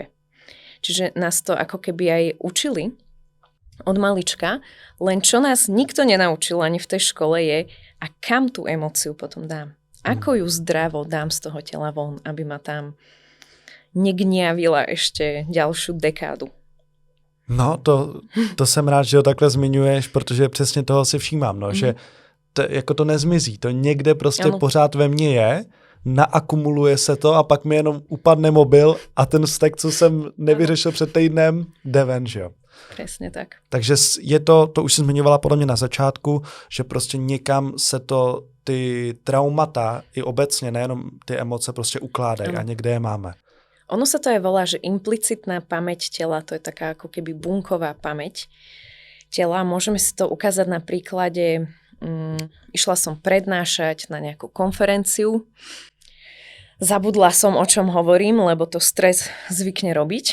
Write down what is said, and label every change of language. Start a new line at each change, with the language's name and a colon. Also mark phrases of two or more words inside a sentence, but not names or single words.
Slovak: Čiže nás to ako keby aj učili od malička, len čo nás nikto nenaučil ani v tej škole je, a kam tú emóciu potom dám. Ako ju zdravo dám z toho tela von, aby ma tam negniavila ešte ďalšiu dekádu.
Czech: No, to jsem rád, že ho takhle zmiňuješ, protože přesně toho si všímám, no, že jako to nezmizí, to někde prostě pořád ve mně je, naakumuluje se to a pak mi jenom upadne mobil a ten vztek, co jsem nevyřešil před týdnem, jde ven, že jo. Přesně tak. Takže je to už jsem zmiňovala podle mě na začátku, že prostě někam se to ty traumata i obecně, nejenom ty emoce prostě ukládají a někde je máme.
Slovak: Ono sa to aj volá, že implicitná pamäť tela, to je taká ako keby bunková pamäť tela. Môžeme si to ukázať na príklade, išla som prednášať na nejakú konferenciu, zabudla som, o čom hovorím, lebo to stres zvykne robiť.